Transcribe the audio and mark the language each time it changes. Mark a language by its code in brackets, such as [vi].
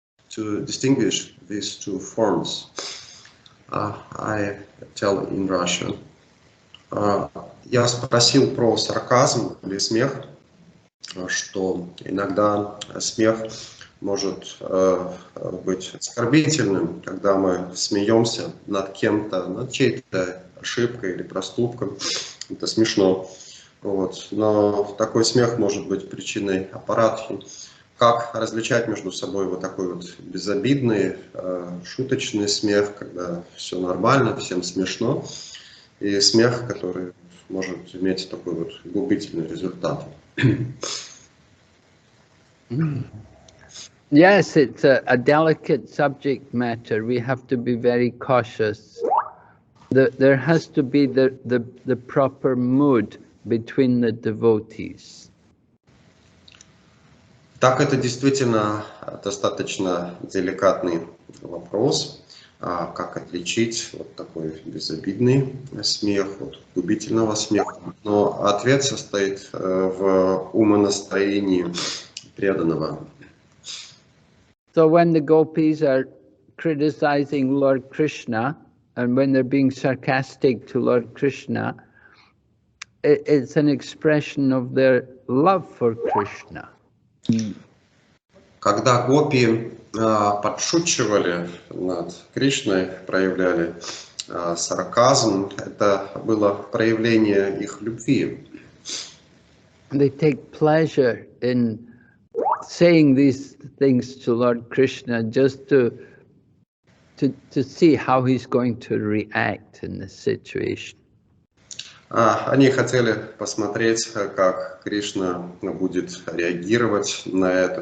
[en] to distinguish these two forms, I tell in Russian. [ru] Я спросил про сарказм или смех, что иногда смех может быть оскорбительным, когда мы смеемся над кем-то, над чьей-то ошибкой или проступком. Это смешно. Вот. Но такой смех может быть причиной аппаратхи. Как различать между собой вот такой вот безобидный, шуточный смех, когда все нормально, всем смешно, и смех, который может иметь такой вот губительный результат. [en] Yes, it's a delicate subject matter. We have to be very cautious. There has to be the proper mood between the devotees. [ru] Так, это действительно достаточно деликатный вопрос. Как отличить вот такой безобидный смех от губительного смеха. Но ответ состоит в умонастроении преданного. [en] So when the gopis are criticizing Lord Krishna, and when they're being sarcastic to Lord Krishna, it's an expression of their love for Krishna. [ru] Когда гопи подшучивали над Кришной, проявляли сарказм, это было проявление их любви. [en] They take pleasure in saying these things to Lord Krishna just to see how he's going to react in this situation. [ru] Они хотели посмотреть, как Кришна будет реагировать на это.